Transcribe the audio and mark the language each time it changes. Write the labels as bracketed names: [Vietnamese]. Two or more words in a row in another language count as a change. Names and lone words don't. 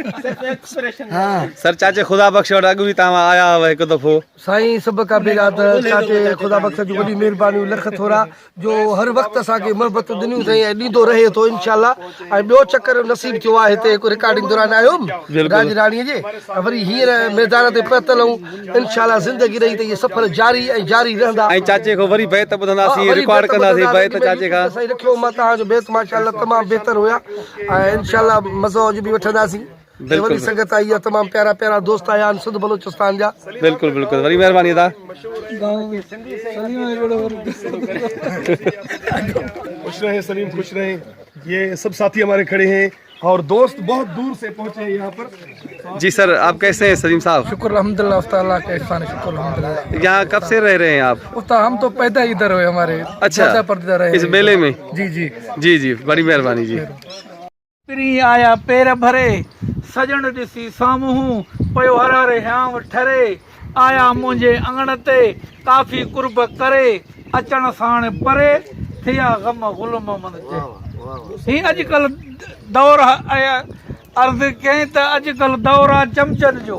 [Hindi] हाँ [Sindhi] सर चाचे खुदा बख्श और अगु भी तव्हां आया हुआ एक दफ़ो साईं सब का बेरा चाचे खुदा बख्श जी वॾी महिरबानी लख थोरा जो हर वक्त असांखे मोहबत ॾिनियूं अथई ऐं ॾींदो रहे थो इंशाल्लाह। ऐं ॿियो चकर नसीब थियो आहे हिते हिकु रिकॉर्डिंग दौरान आयो राज राणीअ जे वरी हींअर मैदान ते पहुतल आहियूं इंशाल्लाह ज़िंदगी रही त इहे सफ़र जारी ऐं जारी रहंदा। ऐं चाचे को वरी बैत ॿुधंदासीं रिकॉर्ड कंदासीं बैत चाचे खां साईं रखियो मां तव्हांजो बैत माशाल्लाह तमामु बहितर हुया ऐं इंशाल्लाह मज़ो अॼु बि वठंदासीं। वरी संगत आई आहे तमामु प्यारा प्यारा दोस्त आया आहिनि सिंध बलोचिस्तान जा। बिल्कुल बिल्कुल वरी महिरबानी अदा खुश रहे सलीम खुश रहे। [Hindi] ये सब साथी हमारे खड़े हैं और दोस्त बहुत दूर से पहुंचे हैं यहाँ पर। जी सर आप कैसे हैं सलीम साहब? शुक्र अल्हम्दुलिल्लाह उस्ताद का एहसान है शुक्र अल्हम्दुलिल्लाह। यहाँ कब से रह रहे हैं आप? उस्ताद हम तो पैदा ही इधर हुए हमारे अच्छा पर्दा रहे इस मेले में? जी जी जी जी बड़ी मेहरबानी जी। [Sindhi] पिरी आया पेर भरे सजण ॾिसी साम्हूं पयो हरारे ह्याम ठरे आया मुंहिंजे अंगण ते काफ़ी कुर्ब करे अचण साण परे थिया ग़म गुलम मन चए। ही अॼुकल्ह दौर अर्ज़ु कयईं त अॼुकल्ह दौर आहे चमचनि जो।